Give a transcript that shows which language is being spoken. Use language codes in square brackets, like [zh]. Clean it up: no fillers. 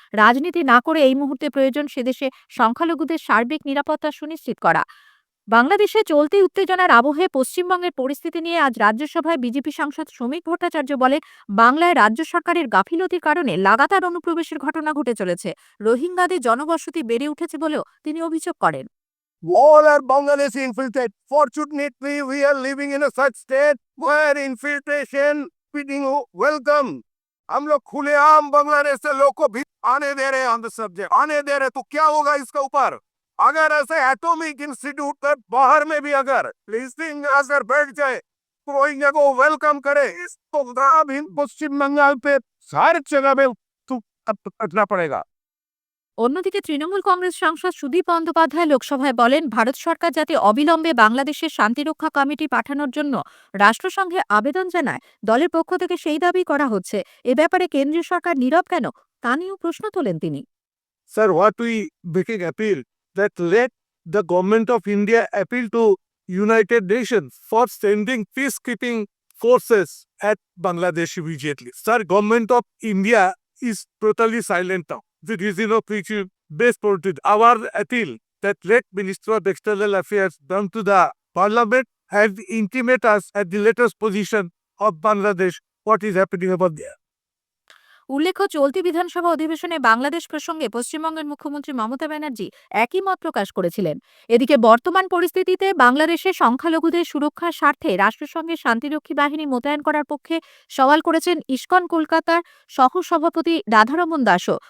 [bn] রাজনীতি না করে এই মুহূর্তে প্রয়োজন সেদেশে সংখ্যালঘুদের সার্বিক নিরাপত্তা সুনিশ্চিত করা। বাংলাদেশে চলতি উত্তেজনার আবহে পশ্চিমবঙ্গের পরিস্থিতি নিয়ে আজ রাজ্যসভায় বিজেপি সাংসদ শ্রমিক ভট্টাচার্য বলেন, বাংলায় রাজ্য সরকারের গাফিলতির কারণে লাগাতার অনুপ্রবেশের ঘটনা ঘটে চলেছে। রোহিঙ্গাদের জনবসতি বেড়ে উঠেছে বলেও তিনি অভিযোগ করেন। [en] All are Bangladeshi infiltrated. Fortunately, we are living in a such state where infiltration being welcome. [hi] हम लोग खुलेआम बांग्लादेश से लोग को भी आने दे रहे हैं [en] on the subject, [hi] आने दे रहे, तो क्या होगा इसका ऊपर? अगर ऐसे एटॉमिक इंस्टीट्यूट के बाहर में भी अगर लिस्टिंग अगर बैठ जाए तो रोहिंग्या को वेलकम करे, इसको पश्चिम बंगाल पे हर जगह पे तो करना पड़ेगा। [bn] অন্যদিকে তৃণমূল কংগ্রেস সাংসদ সুদীপ বন্দ্যোপাধ্যায় লোকসভায় বলেন, ভারত সরকার যাতে অবিলম্বে বাংলাদেশের শান্তিরক্ষা কমিটি পাঠানোর জন্য রাষ্ট্রসংঘে আবেদন জানায়, দলের পক্ষ থেকে সেই দাবি করা হচ্ছে। এ ব্যাপারে কেন্দ্রীয় সরকার নীরব কেন, তা নিয়েও প্রশ্ন তোলেন তিনি। [en] Sir, what we making appeal that let the government of India appeal to United Nations for sending peacekeeping forces at Bangladesh immediately. Sir, government of India is totally silent now. The reason of which is based on it. Our appeal that let Minister of External Affairs come to the Parliament and intimate us at the latest position of Bangladesh what is happening about there. [bn] উল্লেখ্য, চলতি বিধানসভা অধিবেশনে বাংলাদেশ প্রসঙ্গে পশ্চিমবঙ্গের মুখ্যমন্ত্রী মমতা ব্যানার্জি একই মত প্রকাশ করেছিলেন। এদিকে বর্তমান পরিস্থিতিতে বাংলাদেশে সংখ্যালঘুদের সুরক্ষার স্বার্থে রাষ্ট্রসংঘের শান্তিরক্ষী বাহিনী মোতায়েন করার পক্ষে সওয়াল করেছেন ইসকন কলকাতার সহ-সভাপতি রাধারমণ দাসও।